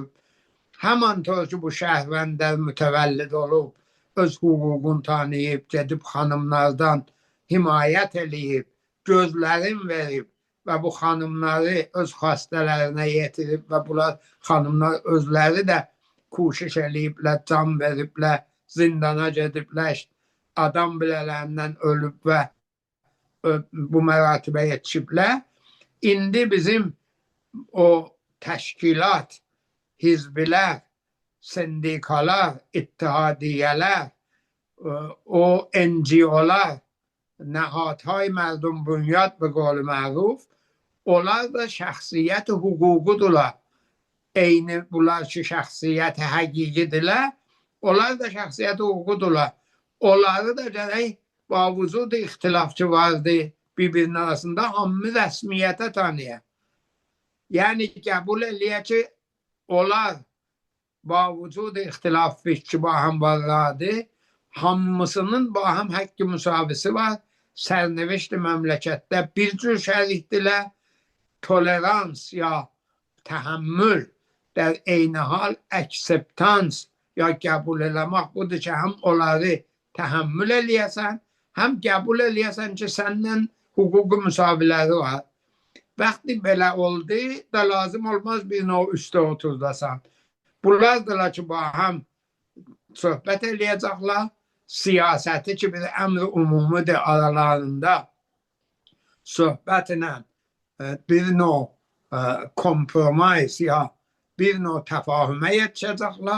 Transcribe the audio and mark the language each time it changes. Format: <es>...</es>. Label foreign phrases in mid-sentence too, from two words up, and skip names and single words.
<az>Həman tör ki, bu şəhvəndər mütəvəllid olub, öz hüququnu tanıyıb, gedib xanımlardan himayət eləyib, gözlərin verib və bu xanımları öz xastələrinə yetirib və bunlar xanımlar özləri də kuşiş eləyiblər, can veriblər, zindana gediblər, adam bilələrindən ölüb və bu məratibə yetişiblər. İndi bizim o təşkilat, hizbilər, sendikalar, ittihadiyyələr, o NGO'lar,</az> <fa>نهادهای مردم‌بنیاد به قول معروف</fa> <az>onlar da şəxsiyyət hüququdurlar. Eyni bunlar ki şəxsiyyət həqiqidirlər, onlar da şəxsiyyət hüququdurlar. Onları da gərək bavuzud ixtilafçı vardı bir-birinin arasında hamı rəsmiyyətə tanıya. Yəni qəbul eləyə ki, onlar bavuzud ixtilaf fikri baham varlardı, hamısının baham haqqı müsavisi var. Sərnəveşdi məmləkətdə bir cür şərikdirlər, tolerans ya təhəmmül,</az> <fa>در عین حال اکسپتانس یا قبول</fa> <az>eləmək budur ki, həm onları təhəmmül eləyəsən, həm qəbul eləyəsən ki, səndən hüquqi müsaviləri var. Vaxtı belə oldu da lazım olmaz bir növ üstə oturdasan. Bunlardırlar ki, həm söhbət eləyəcəklər, siyasəti ki, bir əmr umumidir aralarında söhbətlə bir növ kompromis ya bir növ təfahümə yetişəcəklər.</az>